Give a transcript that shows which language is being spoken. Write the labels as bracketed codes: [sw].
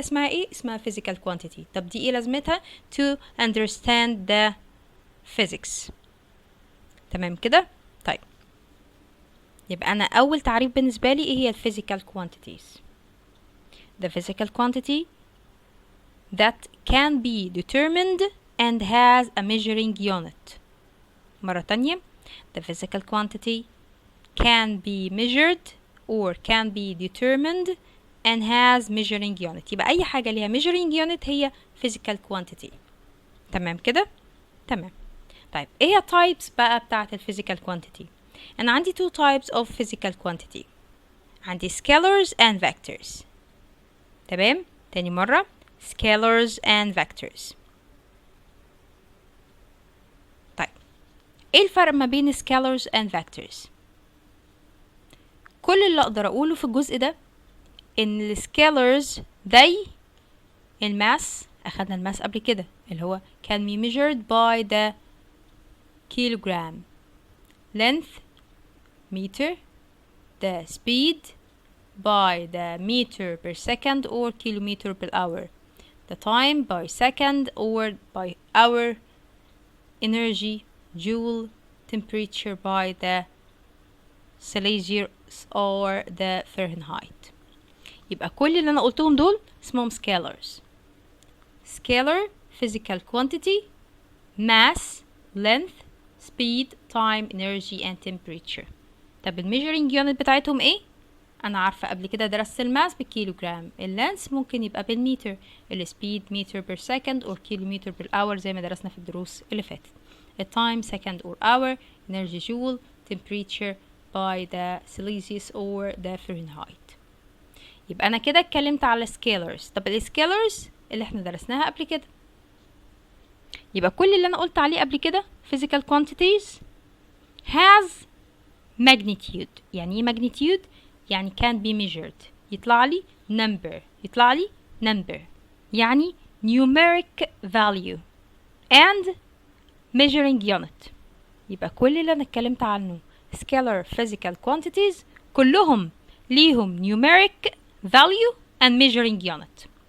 [ar] اسمها ايه؟ اسمها physical quantity. طب دي ايه لازمتها؟ [en] to understand the physics. [ar] تمام كده؟ طيب يبقى أنا أول تعريف بالنسبة لي إيه هي physical quantities. [en] The physical quantity that can be determined and has a measuring unit. [ar] مرة تانية، [en] the physical quantity can be measured or can be determined and has measuring unit. [ar] يبقى أي حاجة ليها measuring unit هي physical quantity. تمام كده؟ تمام. طيب ايه هي types بقى بتاعة physical quantity؟ أنا عندي [en] two types of physical quantity. [ar] عندي [en] scalars and vectors. [ar] تمام؟ تاني مرة، [en] scalars and vectors. [ar] طيب ايه الفرق ما بين scalars and vectors؟ كل اللي اقدر اقوله في الجزء ده ان scalars زي الماس، اخدنا الماس قبل كده اللي هو [en] can be measured by the kilogram, length meter, the speed by the meter per second or kilometer per hour, the time by second or by hour, energy joule, temperature by the Celsius or the Fahrenheit. [ar] يبقى كل اللي انا قلتهم دول اسمهم scalars. [en] scalar physical quantity, mass, length, speed, time, energy and temperature. [ar] طب الميجرنج يونت بتاعتهم ايه؟ انا عارفه قبل كده درست الماس بالكيلوجرام، اللانس ممكن يبقى بالمتر، السبيد متر بير سكند اور كيلومتر بير اور زي ما درسنا في الدروس اللي فاتت، التايم سكند اور اور، انرجي جول، [en] temperature by the Celsius or the Fahrenheit. [ar] يبقى انا كده اتكلمت على scalars. طب السكيلرز اللي احنا درسناها قبل كده، يبقى كل اللي انا قلت عليه قبل كده physical quantities has magnitude. يعني ايه magnitude؟ يعني [en] can be measured. [ar] يطلع لي number، يطلع لي number، يعني [en] numeric value and measuring unit. [ar] يبقى كل اللي انا اتكلمت عنه scalar physical quantities كلهم ليهم [en] numeric value and measuring unit.